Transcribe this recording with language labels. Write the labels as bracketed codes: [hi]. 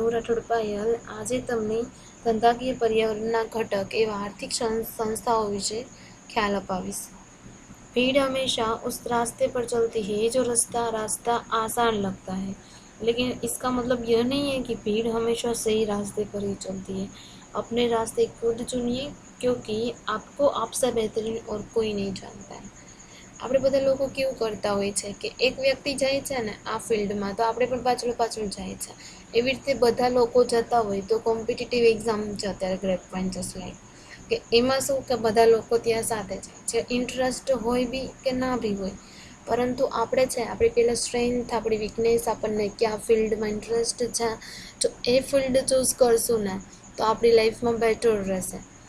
[gu] હું રાઠોડ પાયલ આજે તમને ધંધાકીય પર્યાવરણના ઘટક એવા આર્થિક संस्थाओं વિશે ख्याल अपाવીશ। [hi] भीड़ हमेशा उस रास्ते पर चलती है जो रास्ता आसान लगता है, लेकिन इसका मतलब यह नहीं है कि भीड़ हमेशा सही रास्ते पर ही चलती है। अपने रास्ते खुद चुनिए, क्योंकि आपको आपसे बेहतरीन और कोई नहीं जानता है। [gu] આપણે બધા લોકો કેવું કરતા હોય છે કે એક વ્યક્તિ જાય છે ને આ ફિલ્ડમાં તો આપણે પણ પાછળ પાછળ જાય છે। એવી રીતે બધા લોકો જતા હોય તો કોમ્પિટિટિવ એક્ઝામ છે અત્યારે ગ્રેડ પોઈન્ટ જસ્ટ લાઈક કે એમાં શું કે બધા લોકો ત્યાં સાથે જાય છે। ઇન્ટરેસ્ટ હોય બી કે ના બી હોય, પરંતુ આપણે છે આપણી પહેલાં સ્ટ્રેન્થ, આપણી વીકનેસ, આપણને કયા ફિલ્ડમાં ઇન્ટરેસ્ટ છે, જો એ ફિલ્ડ ચૂઝ કરશું ને તો આપણી લાઈફમાં બેટર રહેશે।